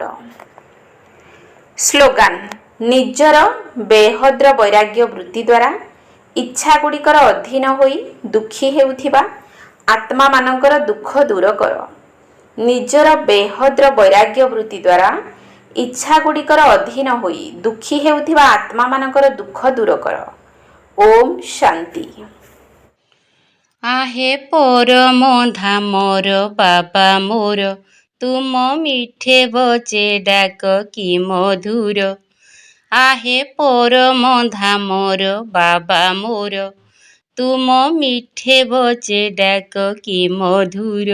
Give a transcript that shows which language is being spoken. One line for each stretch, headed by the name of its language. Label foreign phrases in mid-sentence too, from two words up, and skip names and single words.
Odia: ସ୍ଲୋଗାନ, ନିଜର ବେହଦ୍ର ବୈରାଗ୍ୟ ବୃତ୍ତି ଦ୍ୱାରା ଇଚ୍ଛାଗୁଡ଼ିକର ଅଧୀନ ହୋଇ ଦୁଃଖୀ ହେଉଥିବା ଆତ୍ମାମାନଙ୍କର ଦୁଃଖ ଦୂର କର। ନିଜର ବେହଦ୍ର ବୈରାଗ୍ୟ ବୃତ୍ତି ଦ୍ୱାରା ଇଚ୍ଛାଗୁଡ଼ିକର ଅଧୀନ ହୋଇ ଦୁଃଖୀ ହେଉଥିବା ଆତ୍ମାମାନଙ୍କର ଦୁଃଖ ଦୂର କର। ଓମ୍ ଶାନ୍ତି। ଆହେ ପରମ ଧାମର ବାବା ମୋର, ତୁମ ମିଠେ ବଚ ଡାକ କି ମଧୁର। ଆହେ ପରମ ଧାମର ବାବା ମୋର, ତୁମ ମିଠେ ବଚ ଡାକ କି ମଧୁର।